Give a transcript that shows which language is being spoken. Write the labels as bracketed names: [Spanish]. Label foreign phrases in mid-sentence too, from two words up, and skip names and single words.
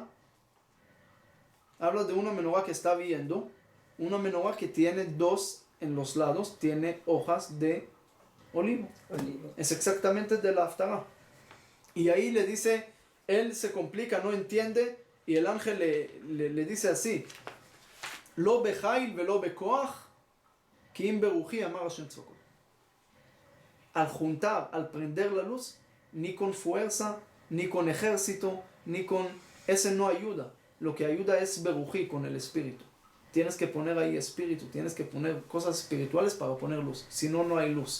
[Spanish] Habla de una menorá que está viendo, una menorá que tiene dos en los lados, tiene hojas de olivo. Es exactamente de la haftará. Y ahí le dice, él se complica, no entiende, y el ángel le dice así: [Hebrew] לא בחיל ולא בכח כי אם ברוחי אמר השם צבאות. [Spanish] Al juntar, al prender la luz, ni con fuerza, ni con ejército, ni con... Ese no ayuda. Lo que ayuda es beruji, con el espíritu. Tienes que poner ahí espíritu, tienes que poner cosas espirituales para poner luz. Si no, no hay luz.